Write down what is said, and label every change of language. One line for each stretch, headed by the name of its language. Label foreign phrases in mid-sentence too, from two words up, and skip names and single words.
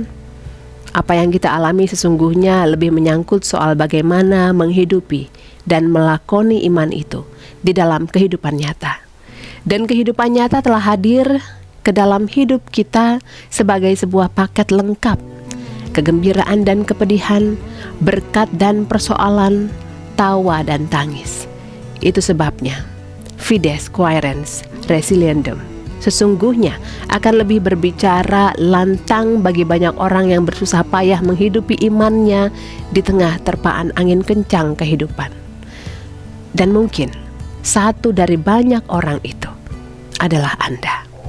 Indonesian: Apa yang kita alami sesungguhnya lebih menyangkut soal bagaimana menghidupi dan melakoni iman itu di dalam kehidupan nyata. Dan kehidupan nyata telah hadir ke dalam hidup kita sebagai sebuah paket lengkap. Kegembiraan dan kepedihan, berkat dan persoalan, tawa dan tangis. Itu sebabnya
Latin: fides quaerens resiliendum
Indonesian: sesungguhnya akan lebih berbicara lantang bagi banyak orang yang bersusah payah menghidupi imannya di tengah terpaan angin kencang kehidupan. Dan mungkin satu dari banyak orang itu adalah Anda.